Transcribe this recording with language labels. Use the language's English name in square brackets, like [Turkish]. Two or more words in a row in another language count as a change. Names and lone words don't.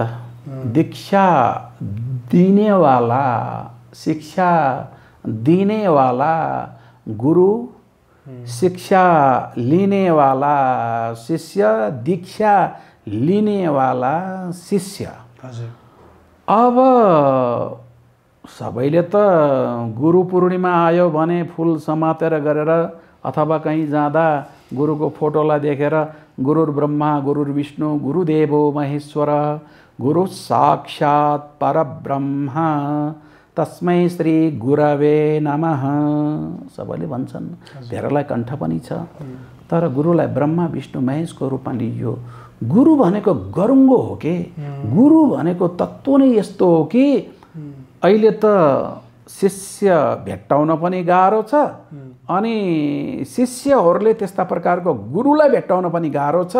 [Nepali] दीक्षा दिनेवाला, शिक्षा दिनेवाला गुरु, शिक्षा लिने वाला शिष्य, दीक्षा लिने वाला शिष्य। अब सबैले त गुरु पूर्णिमा आयो भने फुल समातेर गरेर अथवा कहीँ जाँदा गुरुको फोटोलाई देखेर [Sanskrit] गुरुर ब्रह्मा गुरुर विष्णु गुरुदेवो महेश्वर गुरु साक्षात् परब्रह्म तस्मै श्री गुरवे नमः [Nepali] सबैले भन्छन्। धेरैलाई कण्ठ पनि छ, तर गुरुलाई ब्रह्मा विष्णु महेशको रूपमा लिइयो। गुरु भनेको गरुङ्गो हो कि, गुरु भनेको तत्त्व नै यस्तो हो कि अहिले त शिष्य भेट्टाउन पनि गाह्रो छ, अनि शिष्यहरूले त्यस्ता प्रकारको गुरुलाई भेट्टाउन पनि गाह्रो छ।